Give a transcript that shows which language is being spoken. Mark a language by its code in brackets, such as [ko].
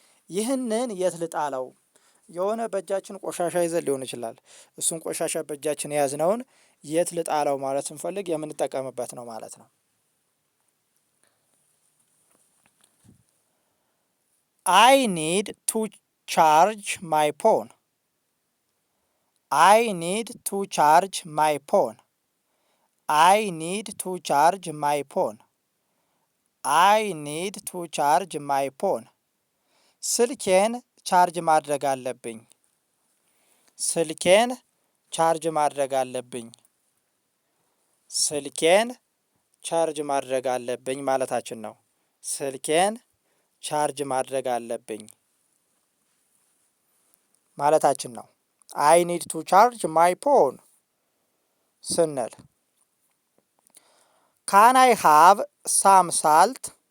[am] ይህንን የት ልጣለው? የሆነ በእጃችን ቆሻሻ ይዘን ሊሆን ይችላል። እሱን ቆሻሻ በእጃችን የያዝነውን የት ልጣለው ማለት ስንፈልግ የምንጠቀምበት ነው ማለት ነው። [en] I need to charge my phone. I need to charge my phone. I need to charge my phone. I need to charge my phone. [am] ስልኬን ቻርጅ ማድረግ አለብኝ። ስልኬን ቻርጅ ማድረግ አለብኝ። ስልኬን ቻርጅ ማድረግ አለብኝ ማለታችን ነው። ስልኬን ቻርጅ ማድረግ አለብኝ ማለታችን ነው። [en] አይ ኒድ ቱ ቻርጅ ማይ ፎን [am] ስንል [en] ካን አይ ሃቭ ሳም ሳልት?